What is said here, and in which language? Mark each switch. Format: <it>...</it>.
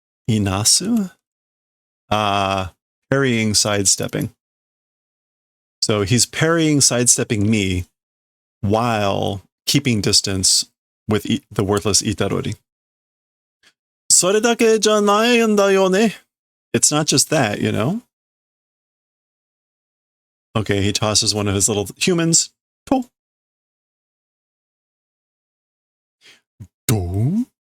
<en>Inasu? Parrying, sidestepping. So he's parrying, sidestepping me while keeping distance with the worthless Itarori.</en> <ja>それだけじゃないんだよね.</ja> <en>It's not just that, you know? Okay, he tosses one of his little humans. To. Do?</en>